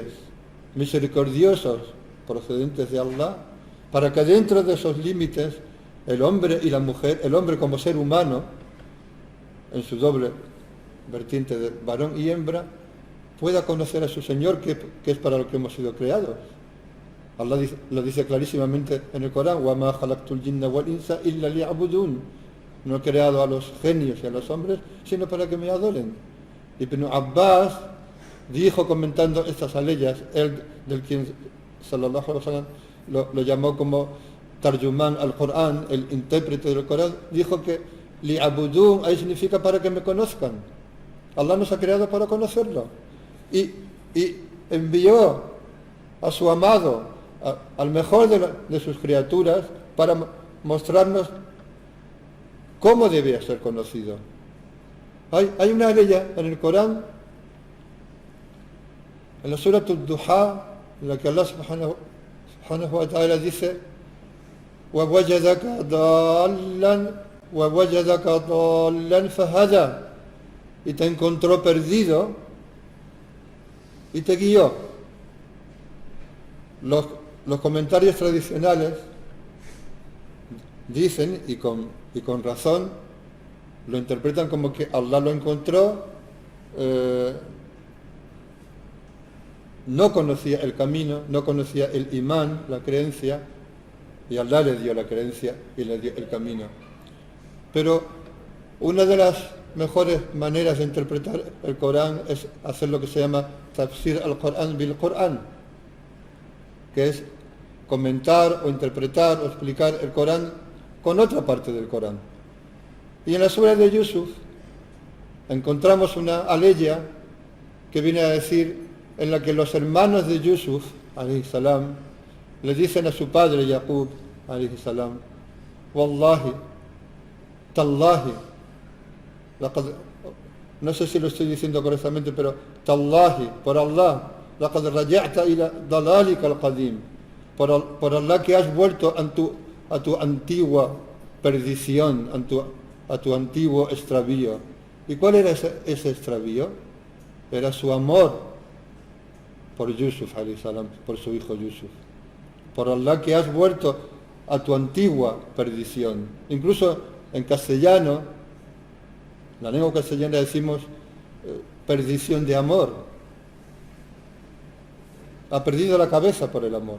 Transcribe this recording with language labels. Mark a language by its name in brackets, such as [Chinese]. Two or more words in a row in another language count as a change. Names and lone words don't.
[Spanish] misericordiosos procedentes de Allah, para que dentro de esos límites el hombre y la mujer, el hombre como ser humano, en su doble vertiente de varón y hembra, pueda conocer a su Señor, que es para lo que hemos sido creados. Allah lo dice clarísimamente en el Corán: [Arabic] وَمَا خَلَقْتُ الْجِنَّ وَالْإِنسَ إِلَّا لِيَعْبُدُونَ. [Spanish] No he creado a los genios y a los hombres, sino para que me adoren. Ibn Abbas dijo, comentando estas aleyas, él, del quien [Arabic] صلى الله عليه وسلم [Spanish] lo llamó como tarjumán al Corán, el intérprete del Corán, dijo que li'abudun ahí significa para que me conozcan. Allah nos ha creado para conocerlo. Y envió a su amado, al mejor de sus criaturas, para mostrarnos cómo debía ser conocido. Hay una aleya en el Corán, en la Surah Ad-Duha, en la que Allah [Arabic] سبحانه وتعالى [Spanish] dice: وَوَجَدَكَ ضَالًّا فَهَدَى. Y te encontró perdido y te guió. Los comentarios tradicionales dicen, y con razón, lo interpretan como que Allah lo encontró, no conocía el camino, no conocía el imán, la creencia, y Allah le dio la creencia y le dio el camino. Pero una de las mejores maneras de interpretar el Corán es hacer lo que se llama [Arabic] تفسير القرآن بالقرآن, [Spanish] que es comentar o interpretar o explicar el Corán con otra parte del Corán. Y en la Surah de Yusuf encontramos una aleya que viene a decir, en la que los hermanos de Yusuf [Arabic] عليه السلام [Spanish] le dicen a su padre Yaqub [Arabic] عليه السلام: والله، تالله, [Spanish] no sé si lo estoy diciendo correctamente, pero Tallahi, por Allah, [Arabic] لقد رجعت إلى ضلالك القديم, [Spanish] por Allah que has vuelto a tu antigua perdición, a tu antiguo extravío. ¿Y cuál era ese extravío? Era su amor por Yusuf [Arabic] عليه السلام, [Spanish] por su hijo Yusuf. Por Allah que has vuelto a tu antigua perdición. Incluso en castellano, en la lengua castellana decimos perdición de amor. Ha perdido la cabeza por el amor.